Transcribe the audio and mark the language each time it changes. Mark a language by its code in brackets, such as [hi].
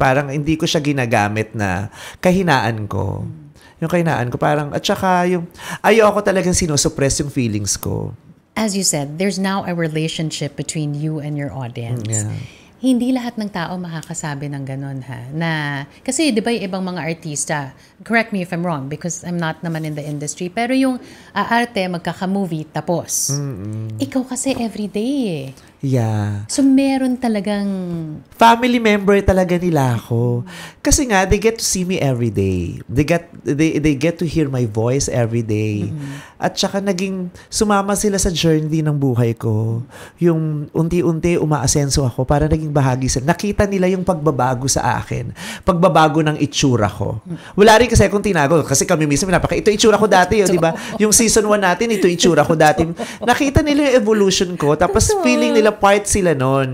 [tl] Parang hindi ko siya ginagamit na kahinaan ko. Yung kahinaan ko, parang, at saka yung, ayoko talagang sinusupress yung feelings ko. [en] As you said, there's now a relationship between you and your audience. Yeah. [tl] Hindi lahat ng tao makakasabi ng ganun, ha? Kasi di ba yung ibang mga artista, [en] correct me if I'm wrong because I'm not [tl] naman [en] in the industry, [tl] pero yung arte, magkaka-movie, tapos. Ikaw kasi everyday eh. [en] Yeah. [tl] So meron talagang... Family member talaga nila ako. Kasi nga, [en] they get to see me every day. They get to hear my voice every day. [tl] At saka sumama sila sa journey ng buhay ko. Yung unti-unti umaasenso ako para naging bahagi sila. Nakita nila yung pagbabago sa akin. Pagbabago ng itsura ko. Wala rin kasi akong tinago. Kasi kami mismo ito itsura ko dati, di ba? Yung season 1 natin, ito itsura ko dati. Nakita nila yung evolution ko. Tapos feeling nila part sila nun.